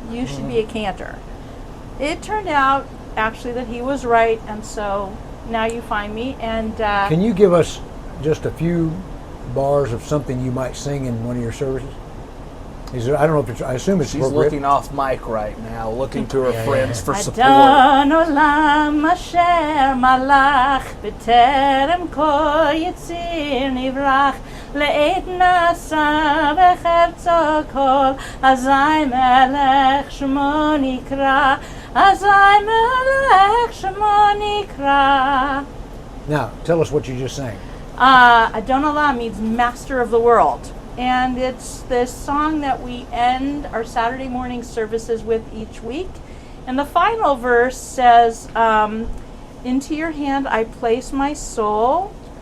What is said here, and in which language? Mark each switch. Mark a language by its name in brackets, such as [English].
[English] You should be a cantor. It turned out actually that he was right, and so now you find me. And Can you give us just a few bars of something you might sing in one of your services? I don't know if it's. I assume it's She's appropriate. looking off mic right now, looking to her friends for support. [Hebrew] אדון עולם אשר מלך בטרם כל יציר נברח לעת נשא בחפצו כל אזי מלך שמו נקרא אזי מלך שמו נקרא. [English] Now, tell us what you just sang. Adon Olam means master of the world. And it's this song that we end our Saturday morning services with each week. And the final verse says, into your hand I place my soul.